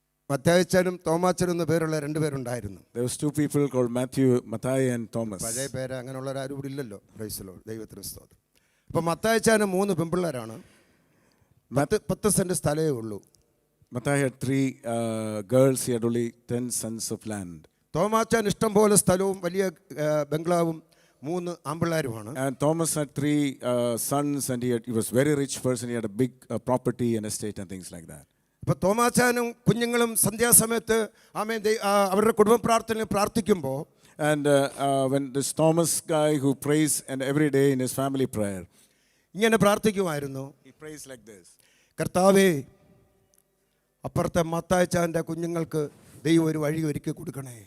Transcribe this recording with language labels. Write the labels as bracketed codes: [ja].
[ml] മത്തായിച്ചാനും തോമാച്ചനും എന്ന പേരുള്ള രണ്ടുപേരുണ്ടായിരുന്നു. [en] there was two people called Matthias and Thomas. [ml] പഴയ പേര് അങ്ങനെയുള്ളവരാരും ഇവിടെ ഇല്ലല്ലോ. [en] Praise the lord. [ml] ദൈവത്തിന് സ്തോത്രം. അപ്പോൾ മത്തായിച്ചാനും 3 പെൺപിള്ളേരാണ്. 10 സെന്റ് സ്ഥലമേ ഉള്ളൂ. [en] Matthias had 3 girls. He had only 10 sons of land. [ml] Thomachan ഇഷ്ടം പോലെ സ്ഥലവും വലിയ ബംഗ്ലാവും 3 ആമ്പിള്ളേരുമാണ്. [en] And Thomas had 3 sons, and he was very rich person. He had a big property and estate and things like that. [ml] അപ്പോൾ തോമാച്ചാനും കുഞ്ഞുങ്ങളും സന്ധ്യാസമയത്ത് ആമേൻ അവരുടെ കുടുംബ പ്രാർത്ഥനയിൽ പ്രാർത്ഥിക്കുമ്പോൾ, [en] And when this Thomas guy who prays and every day in his family prayer, [ml] ഇങ്ങനെ പ്രാർത്ഥിക്കുമായിരുന്നു. [en] he prays like this. [ml] കർത്താവേ, അപ്പുറത്തെ മത്തായിച്ചാൻ്റെ കുഞ്ഞുങ്ങൾക്ക് ദൈവം ഒരു വഴി ഒരുക്കി കൊടുക്കണേ.